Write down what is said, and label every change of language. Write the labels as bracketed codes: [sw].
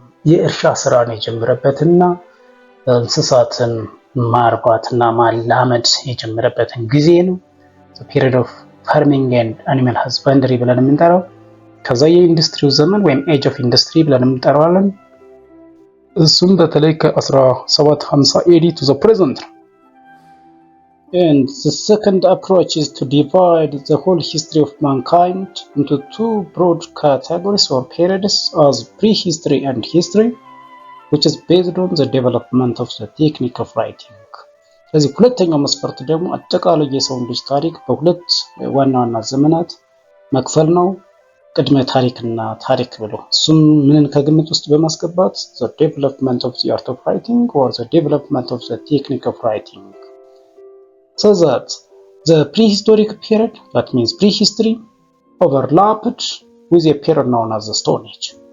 [am] የእርሻ ስራን የጀመረበትና እንስሳትን ማርባትና ማላመድ የጀመረበትን ጊዜ ነው [en] the period of farming and animal husbandry [am] ብለን የምንጠራው። ከዛ የኢንዱስትሪው ዘመን ወይም ኤጅ ኦፍ ኢንዱስትሪ ብለን የምንጠራዋለን። እሱም በተለይ ከ1750 AD [en] to the present [am] ነው። [en] And the second approach is to divide the whole history of mankind into two broad categories or periods as prehistory and history, which is based on the development of the technique of writing. [am] ስለዚህ ሁለተኛው መስፈርት ደግሞ አጠቃላይ የሰውን ልጅ ታሪክ በሁለት ዋና ዋና ዘመናት መክፈል ነው። ቅድመ ታሪክና ታሪክ ብሎ እሱም ምንን ከግምት ውስጥ በማስገባት [en] the development of the art of writing or the development of the technique of writing. So that the prehistoric period, that means prehistory, overlapped with a period known as the Stone Age.